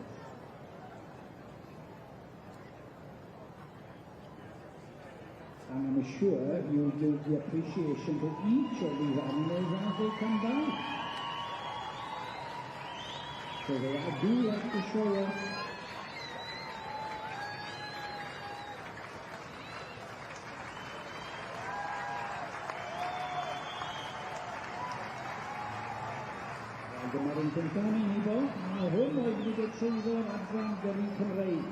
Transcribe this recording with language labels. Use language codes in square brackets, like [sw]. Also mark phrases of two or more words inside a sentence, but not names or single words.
[en] And I'm sure you'll give the appreciation to each of these animals as they come down. So I do like to show you. [cy] Dyma'r un cyntaf i bo, a hwn oedd wedi dod trwyddo'r adran gyrru Cymreig.